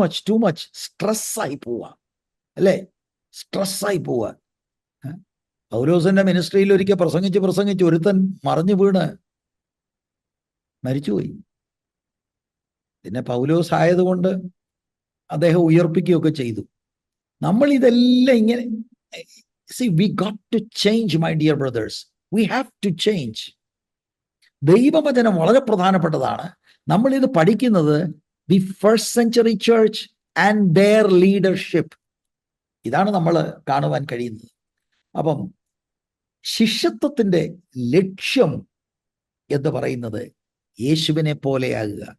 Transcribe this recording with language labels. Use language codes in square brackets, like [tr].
[ml] Too much സ്ട്രെസ്സായി പോവാ, അല്ലേ? സ്ട്രെസ്സായി പോവാ. പൗലോസിന്റെ മിനിസ്ട്രിയിൽ ഒരിക്കൽ പ്രസംഗിച്ച് ഒരുത്തൻ മറിഞ്ഞു വീണ് മരിച്ചുപോയി. പിന്നെ പൗലോസ് ആയതുകൊണ്ട് അദ്ദേഹം ഉയർപ്പിക്കുകയൊക്കെ ചെയ്തു. നമ്മൾ ഇതെല്ലാം ഇങ്ങനെ, [en] see, we got to change, my dear brothers. We have to change. [ml] ദൈവവചനം വളരെ പ്രധാനപ്പെട്ടതാണ്. നമ്മൾ ഇത് പഠിക്കുന്നത് [en] The first century church and their leadership. [ml] ഇതാണ് നമ്മൾ കാണുവാൻ കഴിയുന്നത്. അപ്പം ശിഷ്യത്വത്തിന്റെ ലക്ഷ്യം എന്ന് പറയുന്നത് യേശുവിനെ പോലെയാകുക.